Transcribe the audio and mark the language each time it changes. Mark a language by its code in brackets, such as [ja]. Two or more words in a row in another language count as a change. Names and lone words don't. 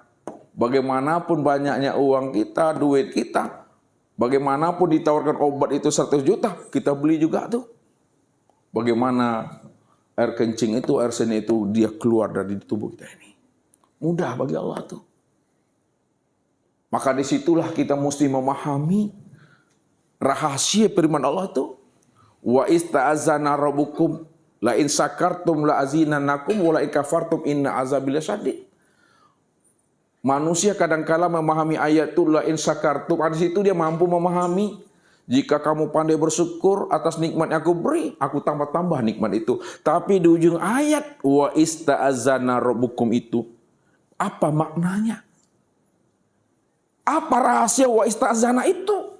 [id] Bagaimanapun banyaknya uang kita, duit kita, bagaimanapun ditawarkan obat itu 100 juta, kita beli juga tuh. Bagaimana air kencing itu, air seni itu dia keluar dari tubuh kita ini. Mudah bagi Allah tuh. Maka disitulah kita mesti memahami rahasia firman Allah itu. [ar] وإذ تأذن ربكم لئن شكرتم لأزيدنكم ولئن كفرتم إن عذابي لشديد. [id] Manusia kadangkala memahami ayat itu [ar] لئن شكرتم, [id] di situ dia mampu memahami. Jika kamu pandai bersyukur atas nikmat yang aku beri, aku tambah-tambah nikmat itu. Tapi di ujung ayat [ar] وإذ تأذن ربكم [id] itu, apa maknanya? Apa rahasia [ar] وإذ تأذن [id] itu?